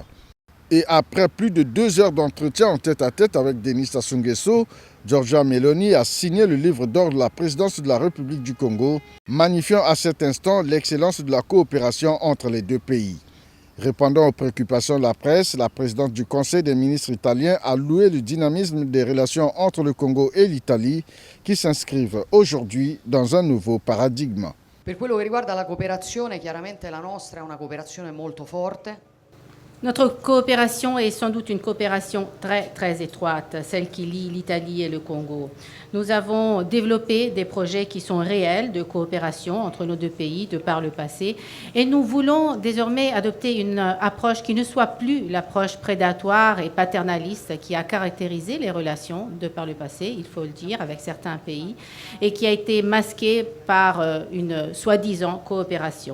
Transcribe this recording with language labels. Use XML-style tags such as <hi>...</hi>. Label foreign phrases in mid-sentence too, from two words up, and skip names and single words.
<fr>Et après plus de 2 heures d'entretien en tête-à-tête avec Denis Sassou Nguesso, Giorgia Meloni a signé le livre d'or de la présidence de la République du Congo, magnifiant à cet instant l'excellence de la coopération entre les deux pays. Répondant aux préoccupations de la presse, la présidente du Conseil des ministres italien a loué le dynamisme des relations entre le Congo et l'Italie qui s'inscrivent aujourd'hui dans un nouveau paradigme.</fr> <it>Per quello che riguarda la cooperazione, chiaramente la nostra è una cooperazione molto forte.</it> <fr>Notre coopération est sans doute une coopération très étroite, celle qui lie l'Italie et le Congo. Nous avons développé des projets qui sont réels de coopération entre nos deux pays de par le passé et nous voulons désormais adopter une approche qui ne soit plus l'approche prédatoire et paternaliste qui a caractérisé les relations de par le passé, il faut le dire, avec certains pays et qui a été masquée par une soi-disant coopération.</fr>